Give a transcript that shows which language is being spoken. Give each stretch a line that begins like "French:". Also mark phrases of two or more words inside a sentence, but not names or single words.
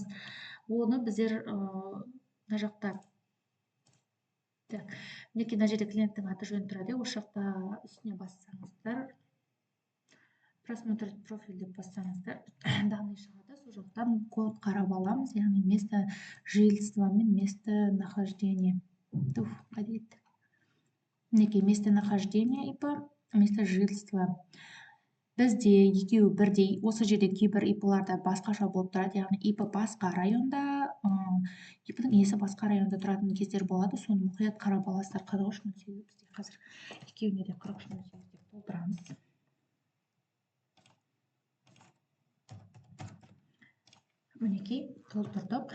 Kazakh: Оны біздер мына жақта мінекей мына жерде клиенттің аты жөні тұрады. Осы жақта үстіне бассаңыздар,
Russian: просмотреть профиль
Kazakh: деп бассаңыздар, данный шығады. Сол жақтан код қарап аламыз, яғни
Russian: место жительства
Kazakh: мен
Russian: место нахождения. Мінекей место нахождения ИП, место жительства.
Kazakh: Бізде екеуі бірдей. Осы жерде кейбір ИП-ларда басқаша болып тұрады, яғни ИП басқа районда, ИП-дің иесі басқа районда тұратын кездер болады. Соны мұқият қарап аласыздар. 43.08 бізде қазір екеуіне де 43.08 деп толтырамыз. Мінекей толтырдық.